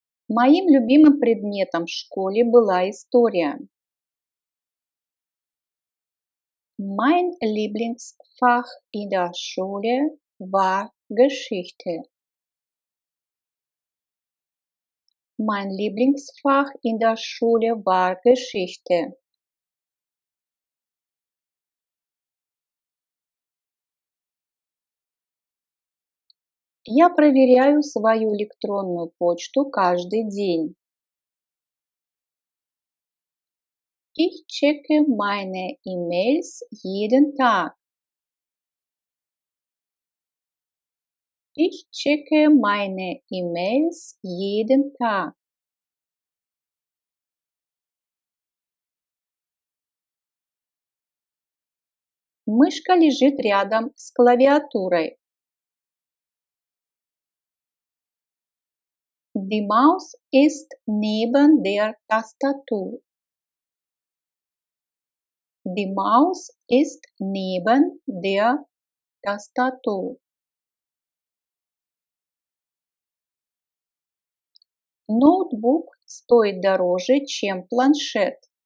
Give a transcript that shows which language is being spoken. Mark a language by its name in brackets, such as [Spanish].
[Russian] Моим любимым предметом в школе была история. [German] Mein Lieblingsfach in der Schule war Geschichte. Mein Lieblingsfach in der Schule war Geschichte. [Russian] Я проверяю свою электронную почту каждый день. [German] Ich checke meine E-Mails jeden Tag. Ich checke meine E-Mails jeden Tag. [Russian] Мышка лежит рядом с клавиатурой. [German] Die Maus ist neben der Tastatur. Die Maus ist neben der Tastatur. [Russian] Ноутбук стоит дороже, чем планшет.